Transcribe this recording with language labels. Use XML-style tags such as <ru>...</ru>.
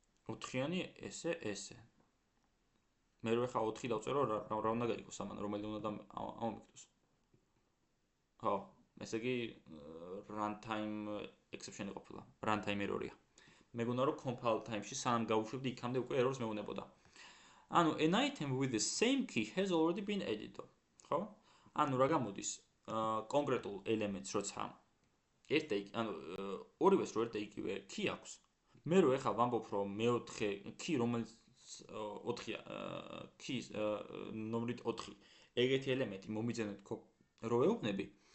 <ka>4-იანი ესე. მე რო ეხა 4 დავწერო, რა უნდა გაიგოს ამან, რომელი უნდა ამომიგდოს. ხო, ესე იგი runtime exception-ი ყოფილა, runtime error-ია. მეგონა რომ compile time-ში სანამ გავუშვებდი იქამდე უკვე errors მეუნებოდა. ანუ</ka> <en>an item with the same key has already been added.</en> <ka>ხო? ანუ რა გამოდის? კონკრეტულ ელემენტს როცა ანუ ორივეს რო ერთ და იგივე key აქვს. მე რო ეხა ვამბობ რომ მეოთხე key რომელიც 4-ია keys ნომრით 4 ეგეთი ელემენტი მომიძენეთ რო ვეუბნები</ka>